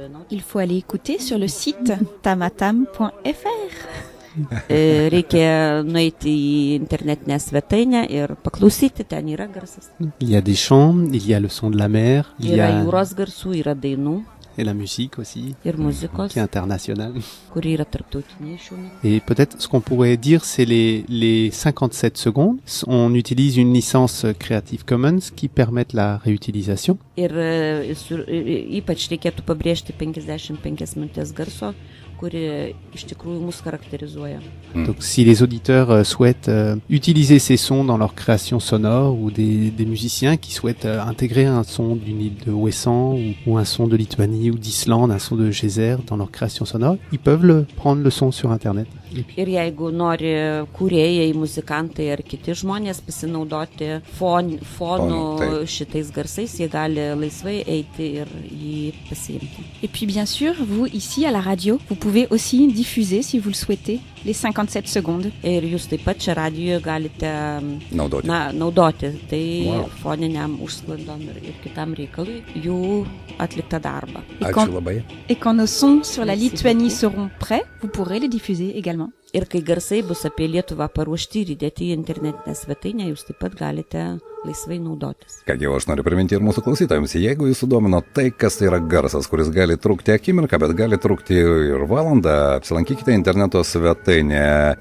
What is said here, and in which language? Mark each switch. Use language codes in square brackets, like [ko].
[fr] Il faut aller écouter sur le site tamatam.fr. [lt] Reikia nueiti į internetinę svetainę ir paklausyti, ten yra garsas. [fr] Il y a des chants, il y a le son de la mer, il y [lt] Yra [fr] a [lt] jūros garsų, yra dainų [fr] et la musique aussi, [lt] ir muzikos, [fr] qui est internationale. [lt] kuri yra tarptautinė šiuo metu. [fr] Et peut-être ce qu'on pourrait dire, c'est les 57 secondes. On utilise une licence Creative Commons qui permettent la réutilisation. [lt] Ir ypač reikėtų pabrėžti 55 minutės garso, kuri iš tikrųjų mus charakterizuoja. [fr] Donc si les auditeurs souhaitent utiliser ces sons dans leur création sonore ou des musiciens qui souhaitent intégrer un son d'une île de Ouessant ou un son de Lituanie ou d'Islande, un son de Geyser dans leur création sonore, ils peuvent prendre le son sur Internet. [lt] Ir jeigu nori kūrėjai, muzikantai ar kiti žmonės pasinaudoti fonu šitais garsais, jie gali laisvai eiti ir jį pasiimti. [fr] Et puis bien sûr, vous ici à la radio, vous pouvez aussi diffuser si vous le souhaitez les 57 secondes. [lt] Ir jūs taip pat čia radijoje galite naudoti tai foniniam užsklandom ir kitam reikalui jų atliktą darbą. [fr] Et quand nos sons sur la Lituanie seront prêts, vous pourrez les diffuser également. [lt] Ir kai garsai bus apie Lietuvą paruošti ir įdėti į internetinę svetainę, jūs taip pat galite laisvai naudotis. Kągi, aš noriu priminti ir mūsų klausytojams, jeigu jūs sudomino tai, kas tai yra garsas, kuris gali trukti akimirką, bet gali trukti ir valandą, apsilankykite interneto svetainėje.